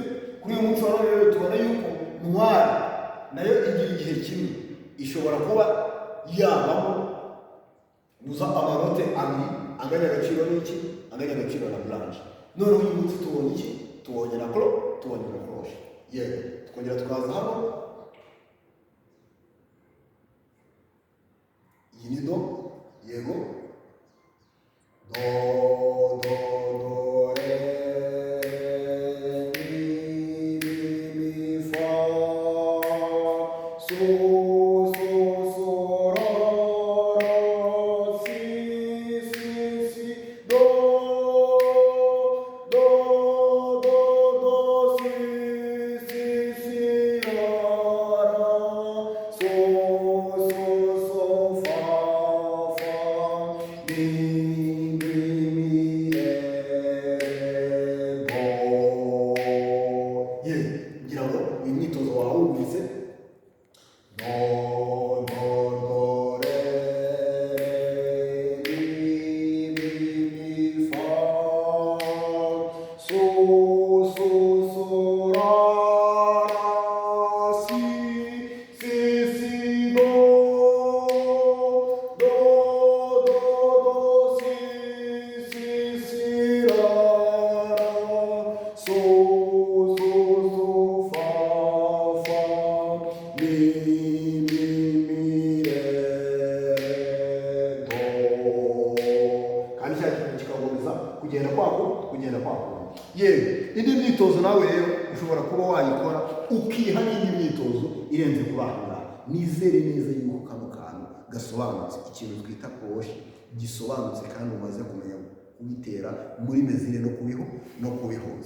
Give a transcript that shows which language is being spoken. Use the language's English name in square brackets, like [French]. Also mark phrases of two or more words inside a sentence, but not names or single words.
[Kinyarwanda] Kuri uyu munsi wa rero tubona yuko noire nayo igira igihe kimwe, ishobora kuba yabamo gusa amanote abiri anganya agaciro n'iki, anganya agaciro na blanche. None uyu munsi tubonye iki? Tubonye na cloche. Yego, tukongera tukaza hano. Iyi ni do, yego. Do do do re mi fa so so so ra ra si si si do do do do si si si ra ra so so so fa fa mi mi re do. Ngira ngo uyu mwitozo wawumvise. Do do do re mi fa so so so ra ra si si si do do do do si si si ra ra so so so fa fa mi re do. Kandi cyane kikakomeza kugenda kwako. Yewe indi myitozo nawe rero ushobora kuba wayikora ukiha n'indi myitozo irenze kuri aho ngaho. Nizere neza yuko kano kantu gasobanutse, ikintu twita koshi gisobanutse kandi umaze kumenya kubitera muri mezire no kubihuza.